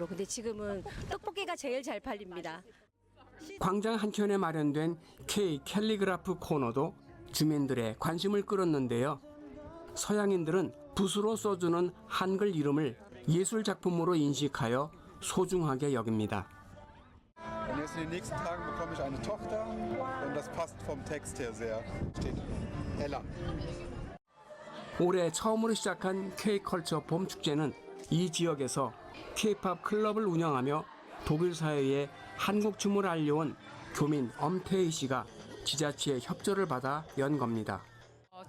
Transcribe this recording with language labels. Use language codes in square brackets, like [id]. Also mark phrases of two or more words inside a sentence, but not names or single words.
[ko] 근데 지금은 떡볶이가 제일 잘 팔립니다. 광장 한켠에 마련된 K 캘리그라프 코너도 주민들의 관심을 끌었는데요. 서양인들은 붓으로 써주는 한글 이름을 예술 작품으로 인식하여 소중하게 여깁니다. [de] Und jetzt in den nächsten Tagen bekomme ich eine Tochter und das passt vom Text her sehr. Steht Ella. [ko] 올해 처음으로 시작한 K-컬처 봄축제는 이 지역에서 K-팝 클럽을 운영하며 독일 사회에 한국 춤을 알려온 교민 엄태희 씨가 지자체의 협조를 받아 연 겁니다.